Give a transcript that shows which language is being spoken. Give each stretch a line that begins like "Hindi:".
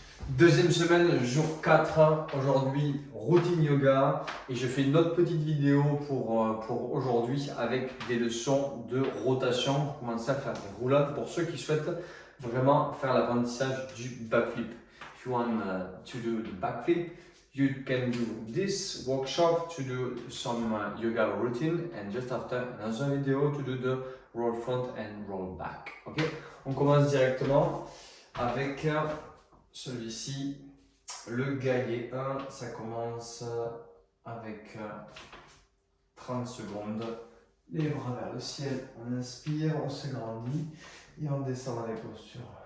French: Deuxième semaine, jour 4, aujourd'hui routine yoga et je fais une autre petite vidéo pour aujourd'hui avec des leçons de rotation pour commencer à faire des roulades pour ceux qui souhaitent vraiment faire l'apprentissage du backflip.
English: If you want to do the backflip, you can do this workshop to do some yoga routine and just after another video to do the roll front and roll back.
French: Ok, on commence directement avec celui-ci, le gaillet 1, ça commence avec 30 secondes. Les bras vers le ciel, on inspire, on se grandit et on descend dans les postures.